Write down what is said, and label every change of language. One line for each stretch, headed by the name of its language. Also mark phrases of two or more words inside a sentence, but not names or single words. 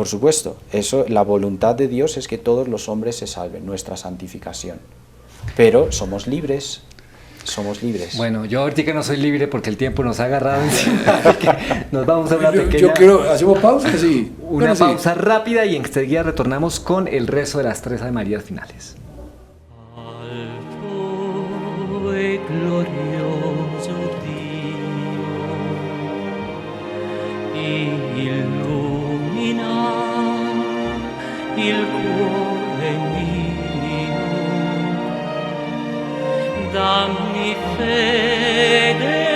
Spanish: Por supuesto, la voluntad de Dios es que todos los hombres se salven, nuestra santificación. Pero somos libres. Somos libres. Bueno, yo ahorita no soy libre porque el tiempo nos ha agarrado encima. Nos vamos a una pequeña... Yo creo, ¿hacemos pausa? Sí. Una pausa rápida y enseguida retornamos con el rezo de las 3 Ave Marías finales.
Italian: Alto e glorioso Dio, illumina il cuore mio, dammi fede,